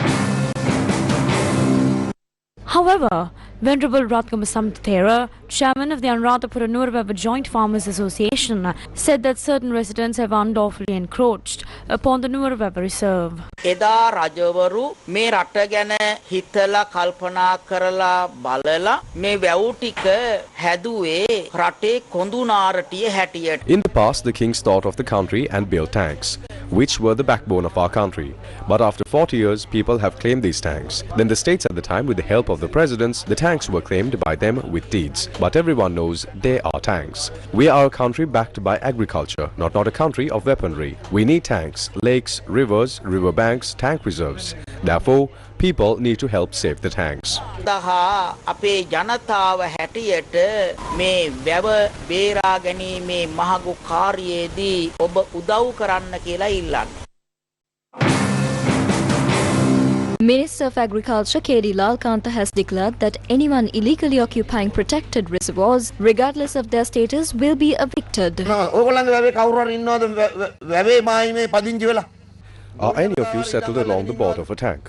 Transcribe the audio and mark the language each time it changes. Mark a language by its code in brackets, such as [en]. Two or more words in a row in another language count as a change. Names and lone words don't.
[en] However, Venerable Ratkam Samthera, chairman of the Anuradhapura Nurvava Joint Farmers Association, said that certain residents have unlawfully encroached upon the Nurvava Reserve. [si] එදා රජවරු මේ රටට ගැන හිතලා කල්පනා කරලා බලලා මේ වැව් ටික හැදුවේ රටේ කොඳුනාරටිය හැටියට. [en] In the past, the kings thought of the country and built tanks, which were the backbone of our country. But after 40 years, people have claimed these tanks. Then the states at the time, with the help of the presidents, the tanks were claimed by them with deeds. But everyone knows they are tanks. We are a country backed by agriculture, not a country of weaponry. We need tanks, lakes, rivers, riverbanks, tank reserves. Therefore, people need to help save the tanks. [si] දහා අපේ ජනතාව හැටියට මේ වැව බේරා ගැනීමේ මහඟු කාර්යයේදී ඔබ උදව් කරන්න කියලා ඉල්ලන්නේ. [en] Minister of Agriculture K.D. Lalkanta has declared that anyone illegally occupying protected reservoirs, regardless of their status, will be evicted. Are any of you settled along the border for tank?